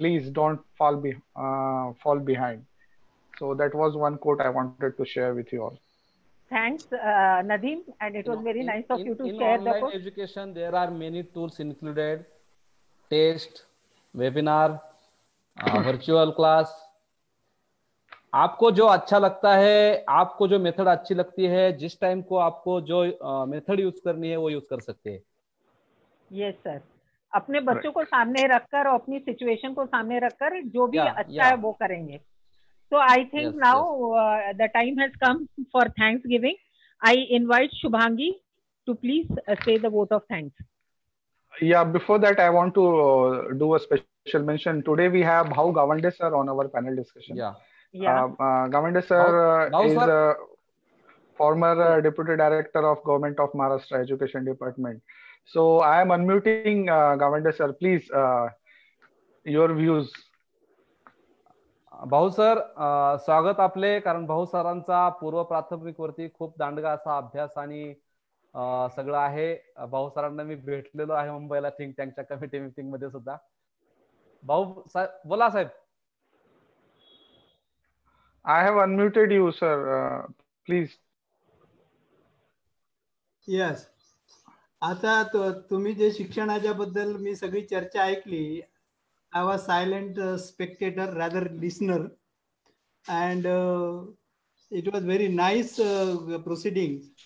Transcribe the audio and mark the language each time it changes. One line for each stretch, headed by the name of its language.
English: Please don't fall behind. So that was one quote I wanted to share with you all. Thanks, Nadeem, and it was very nice of you to share the quote. In online education, there are many tools included: test, webinar, virtual class.
Hindi: आपको जो अच्छा लगता है, आपको जो method अच्छी लगती है, जिस टाइम को आपको जो मेथड यूज करनी है, वो यूज कर सकते हैं. यस सर, अपने बच्चों को सामने रखकर और अपनी सिचुएशन को सामने रखकर जो भी अच्छा है वो करेंगे.
English: So I think now the time has come for Thanksgiving. I invite Shubhangi to please say the vote of thanks. Yeah, before that, I want to do a special mention. Today we have Bhau Gawande sir on our panel discussion. Yeah. Yeah. Gawande sir Bhau is sir. a former Deputy Director of Government of Maharashtra Education Department. So I am unmuting Gawande sir. Please, your views.
Marathi: भाऊ sir स्वागत आपले. कारण भाऊ सरांचा पूर्व प्राथमिक वरती खूप दांडगा असा अभ्यास आणि सगळं आहे. भाऊ सरांना मी भेटलेलो आहे मुंबईला थिंक टँकच्या कमिटी मीटिंग मध्ये सुद्धा. भाऊ बोला साहेब.
English: I have unmuted you, sir. Please. Yes.
Marathi: आता तुम्ही जे शिक्षणाच्या बद्दल मी सगळी चर्चा ऐकली.
English: I was silent spectator, rather listener, and it was very nice proceedings.